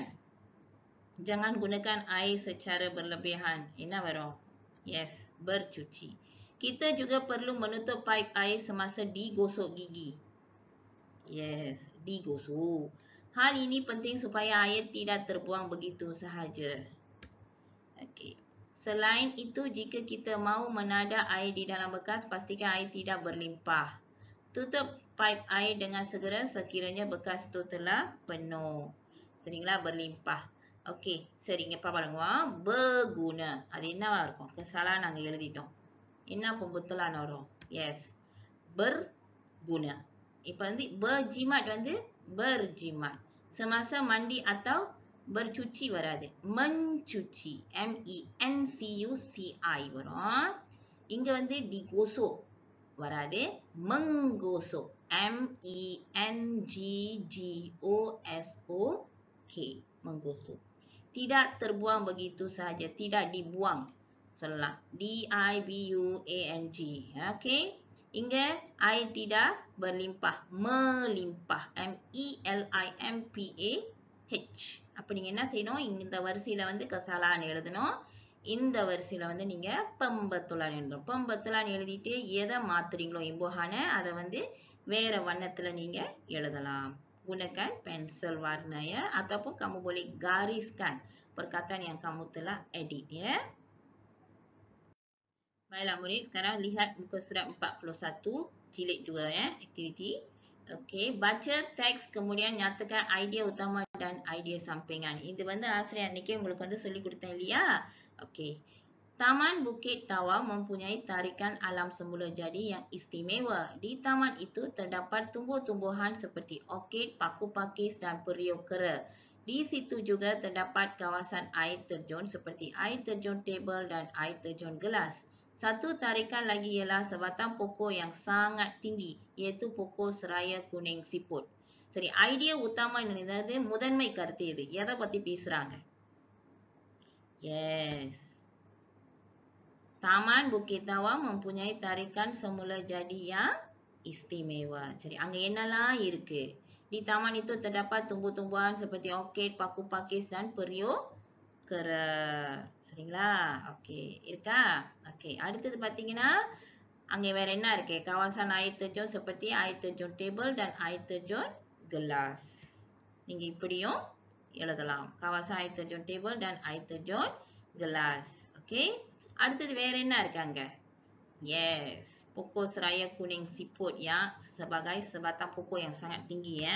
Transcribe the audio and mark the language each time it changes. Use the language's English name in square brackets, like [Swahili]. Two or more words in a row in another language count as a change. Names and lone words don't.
[Malay] Jangan gunakan air secara berlebihan. [Tamil] என்ன வரும்? [Malay] Yes, bercuci. Kita juga perlu menutup paip air semasa digosok gigi. Yes, digosok. Hal ini penting supaya air tidak terbuang begitu sahaja. Okey. Selain itu, jika kita mahu menadah air di dalam bekas, pastikan air tidak berlimpah. Tutup paip air dengan segera sekiranya bekas itu telah penuh. Seringlah berlimpah. Okey, sering apa பாருங்க berguna. [Tamil] அது என்னவா இருக்கும்? kesalahan நாங்க எழுதிட்டோம். என்ன [Malay] pembetulan orang? [Tamil] Yes. [Malay] Berguna. [Tamil] இப்போ வந்து berjimat வந்து berjimat. [Malay] Semasa mandi atau bercuci வராது. Mencuci. M-E-N-C-U-C-I வரும். இங்க வந்து digosok வராது. Menggosok. M-E-N-G-G-O-S-O-K. Menggosok. Tidak terbuang begitu sahaja. Tidak dibuang. Salah. D-I-B-U-A-N-G. Okey. Hingga air tidak berlimpah. Melimpah. M-E-L-I-M-P-A-H. [Tamil] அப்ப நீங்க என்ன செய்யணும்? இந்த வரிசையில வந்து kesalahan எழுதணும். இந்த வரிசையில வந்து நீங்க pembetulan எழுதணும். pembetulan எழுதிட்டு எதை மாத்துறீங்களோ imbuhan அதை வந்து வேற வண்ணத்துல நீங்க எழுதலாம். [Malay] Gunakan pensel warna ya, ataupun kamu boleh gariskan perkataan yang kamu telah edit ya. Baiklah murid, sekarang lihat muka surat 41 jilid 2 ya, aktiviti. Okey, baca teks kemudian nyatakan idea utama dan idea sampingan. [Tamil] இது வந்து ஆசிரியர் அன்னைக்கே உங்களுக்கு வந்து சொல்லி கொடுத்தேன் இல்லையா? Okey. [Malay] Taman Bukit Tawau mempunyai tarikan alam semula jadi yang istimewa. Di taman itu terdapat tumbuh-tumbuhan seperti orkid, paku pakis dan periuk kera. Di situ juga terdapat kawasan air terjun seperti air terjun tebel dan air terjun gelas. Satu tarikan lagi ialah sebatang pokok yang sangat tinggi, iaitu pokok seraya kuning siput. [Tamil] சரி, [Malay] idea utama [Tamil] என்னது? முதன்மை கருத்து இது. எதை பத்தி பேசுறாங்க? Yes. [Malay] Taman Bukit Tawau mempunyai tarikan semula jadi yang istimewa. [Tamil] சரி, அங்க என்னலாம் இருக்கு? [Malay] Di taman itu terdapat tumbuh-tumbuhan seperti orkid, paku pakis dan periuk kera. [Tamil] சரிங்களா? ஓகே, இருக்கா? ஓகே, அடுத்தது பாத்தீங்கன்னா அங்க வேற என்ன இருக்கு? [Malay] kawasan air terjun seperti air terjun tebel dan air terjun gelas. [Tamil] நீங்க இப்படியும் எழுதலாம். [Malay] kawasan air terjun tebel dan air terjun gelas. [Tamil] ஓகே, அடுத்தது வேற என்ன இருக்காங்க? [Malay] Yes, pokok seraya kuning siput yang sebagai sebatang pokok yang sangat tinggi ya.